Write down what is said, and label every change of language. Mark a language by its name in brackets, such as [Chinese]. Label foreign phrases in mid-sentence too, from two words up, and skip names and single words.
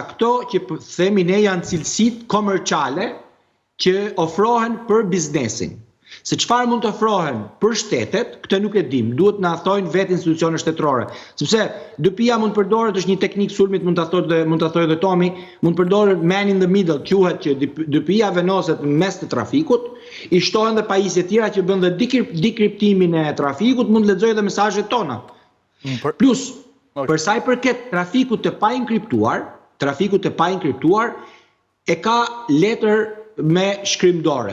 [Albanian] Këto që themi ne janë cilësitë komerciale që ofrohen për biznesin. Se çfarë mund të ofrohen për shtetet, këtë nuk e dim. Duhet na thojnë vetë institucionet shtetërore. Sepse DPI-ja mund përdoret, është një teknikë sulmit, mund ta thojë edhe Tomi, mund përdoret [English] man in the middle, [Albanian] quhet që DPI-ja venoset në mes të trafikut, i shtohen dhe pajisje tjera që bën dhe dekriptimin e trafikut, mund lexojë edhe mesazhet tona. Plus, për sa i përket trafikut të painkriptuar, e ka letër me shkrimdore.